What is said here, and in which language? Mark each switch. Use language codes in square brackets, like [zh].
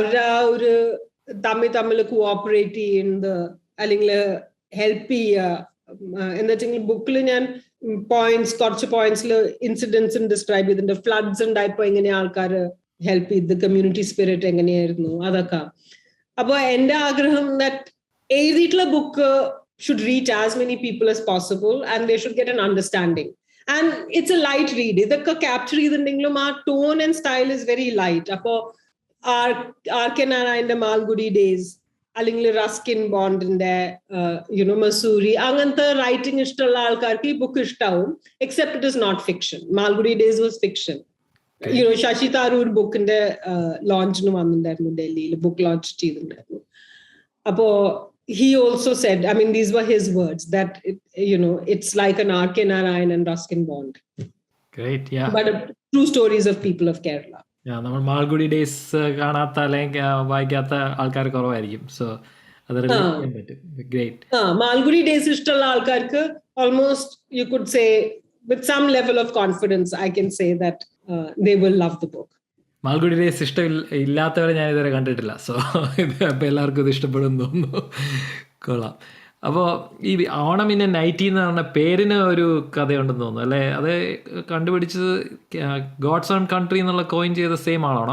[ml] അവരുടെ ആ ഒരു തമ്മിൽ കോഓപ്പറേറ്റ് ചെയ്യുന്നത് അല്ലെങ്കിൽ ഹെൽപ്പ് ചെയ്യുക. എന്താ വെച്ചെങ്കിൽ ബുക്കിൽ ഞാൻ കുറച്ച് പോയിന്റ്സിൽ ഇൻസിഡൻസ് ഡിസ്ക്രൈബ് ചെയ്തിട്ടുണ്ട്. ഫ്ലഡ്സ് ഉണ്ടായപ്പോ എങ്ങനെ ആൾക്കാർ ഹെൽപ്പ് ചെയ്ത്, കമ്മ്യൂണിറ്റി സ്പിരിറ്റ് എങ്ങനെയായിരുന്നു, അതൊക്കെ. അപ്പൊ എന്റെ ആഗ്രഹം ദാറ്റ് എഴുതിയിട്ടുള്ള book [en] should reach as many people as possible and they should get an understanding. And it's a light read. [ml] ഇതൊക്കെ ക്യാപ്ചർ ചെയ്തിട്ടുണ്ടെങ്കിലും ആ [en] Tone and style is very light. [ml] അപ്പോ ആർ.കെ. നാരായണന്റെ മാൽഗുഡി ഡേയ്സ് അല്ലെങ്കിൽ റസ്കിൻ ബോണ്ടിന്റെ മസൂരി അങ്ങനത്തെ റൈറ്റിംഗ് ഇഷ്ടമുള്ള ആൾക്കാർക്ക് ഈ ബുക്ക് ഇഷ്ടാവും. [en] Except it is not fiction. Malgudi days was fiction. [ml] Sasi Tharoor ബുക്കിന്റെ ലോഞ്ചിന് വന്നിട്ടുണ്ടായിരുന്നു, ഡൽഹിയിൽ ബുക്ക് ലോഞ്ച് ചെയ്തിട്ടുണ്ടായിരുന്നു. അപ്പോ [en] he also said, I mean, these were his words, that it's like an R.K. Narayan and Ruskin Bond. Great, yeah. But true stories of people of Kerala. Yeah, [ml] നമ്മൾ Malgudi days കാണാത്ത അല്ലെങ്കിൽ വായിക്കാത്ത ആൾക്കാർ കുറവായിരിക്കും. So അത് relate ചെയ്യാൻ പറ്റും. Great. Malgudi days ഇഷ്ടമുള്ള ആൾക്കാർക്ക് [en] Almost you could say with some level of confidence, I can say that they will love the book. [ml] Malgudi days ഇല്ലാത്തവരെ ഞാൻ ഇതുവരെ കണ്ടിട്ടില്ല. സോ ഇത് അപ്പോൾ എല്ലാവർക്കും ഇത് ഇഷ്ടപ്പെടുമെന്ന് തോന്നുന്നു. കൊള്ളാം. അപ്പോൾ ഈ ഓണം ഇൻ നൈറ്റി എന്ന് പറഞ്ഞ പേരിന് ഒരു കഥയുണ്ടെന്ന് തോന്നുന്നു അല്ലേ? അത് കണ്ടുപിടിച്ചത് ഗോഡ്സ് ഓൺ കൺട്രി എന്നുള്ള കോയിൻ ചെയ്ത സെയിം ആളാണോ?